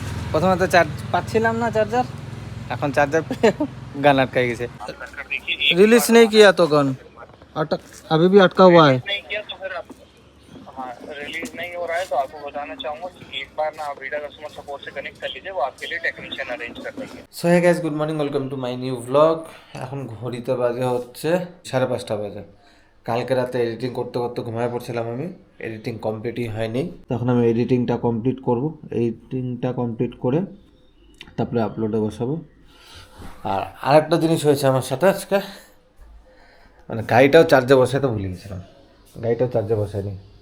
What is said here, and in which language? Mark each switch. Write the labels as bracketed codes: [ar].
[bn] প্রথমে তো চার্জ পাচ্ছিলাম না চার্জার, এখন চার্জার পেয়ে গান আটকাই গেছে। [hi] रिलीज नहीं किया तो गन अटक अभी भी अटका हुआ है। नहीं किया तो फिर आप रिलीज नहीं हो रहा है तो आपको बताना चाहूंगा कि एक बार ना आप वीडा कस्टमर सपोर्ट से कनेक्ट कर लीजिए, वो आपके लिए टेक्नीशियन अरेंज कर देंगे। [en] So hey guys, good morning, welcome to my new blog. [bn] এখন ঘড়িতে বাজে হচ্ছে 5:30 বাজে। কালকে রাতে এডিটিং করতে করতে ঘুমায় পড়ছিলাম আমি, এডিটিং কমপ্লিটই হয়নি। তখন আমি এডিটিংটা কমপ্লিট করব, এডিটিংটা কমপ্লিট করে তারপরে আপলোডে বসাবো। আর আরেকটা জিনিস হয়েছে আমার সাথে আজকে, মানে গাড়িটাও চার্জে বসাতে ভুলে গেছিলাম, গাড়িটাও চার্জে বসাইনি।